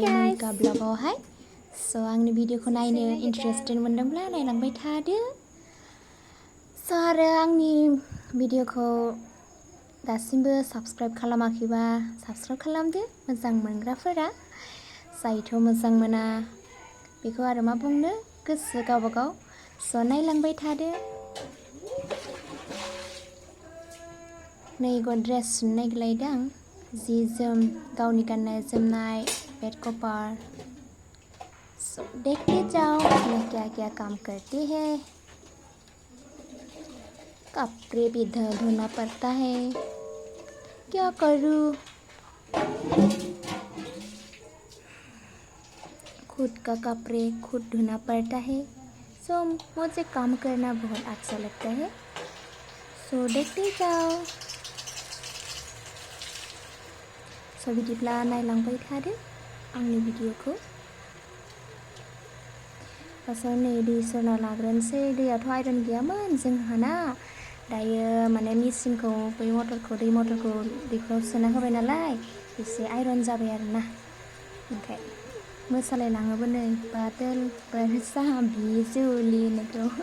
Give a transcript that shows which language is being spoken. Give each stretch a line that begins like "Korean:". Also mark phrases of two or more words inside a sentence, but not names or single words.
Bodo: मुंगा ब्लगावहाय स' आंनि भिडिअखौ नायनो इन्टारेस्टेड मोनदोंब्ला नायलांबाय थादो स' आरो आंनि भिडिअखौ दासिमबो साबस्क्राइब खालामाखैबा साबस्क्राइब खालामदो मोजां मोनग्राफोरा जायथ' मोजां मोना बेखौ आरो मा बुंनो गोसो गावबागाव स' नायलांबाय थादो नै गद्रेज सुनो नागिरलायदों जि जोम गावनि गाननाय जोमनाय बेड कभार सो
Hindi: देखते जाओ मैं क्या काम करती है कपड़े भी धोना पड़ता है क्या करूँ खुद का कपड़े खुद धोना पड़ता है सो मुझे काम करना बहुत अच्छा लगता है सो देखते जाओ
Bodo: स' बिदिब्ला नायलांबाय थादो आंनि भिडिअखौ फार्स्टआव नै दै सरना लाग्रोनोसै दैयाथ' आयरन गैयामोन जोंहाना दायो माने मेचिनखौ दै मटरखौ दैखराव सोना होबाय नालाय एसे आयरन जाबाय आरोना ओमफ्राय मोसालायलाङोबो नै
Hindi: बादल बरसा बिजुलि
Bodo: होननायखौ